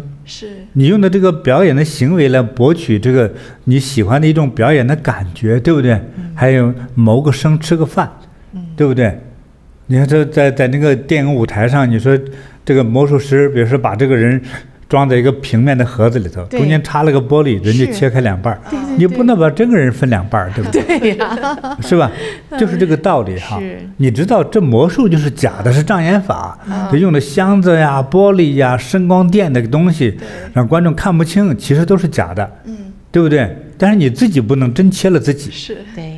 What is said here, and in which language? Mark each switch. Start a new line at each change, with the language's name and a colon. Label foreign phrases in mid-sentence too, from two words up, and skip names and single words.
Chinese: 是你用的這個表演的行為來博取這個你喜歡的一種表演的感覺，對不對？還有謀個生吃個飯，對不對？你看這在那個電影舞台上，你說這個魔術師，比如說把這個人裝在一個平面的盒子裡頭，中間插了個玻璃，人家切開2半，你不能把这個人分2半，對不對？對呀，是吧？就是這個道理哈。你知道這魔術就是假的，是障眼法，這用的箱子呀、玻璃呀、聲光電的東西，讓觀眾看不清，其實都是假的，對不對？但是你自己不能真切了自己，是对，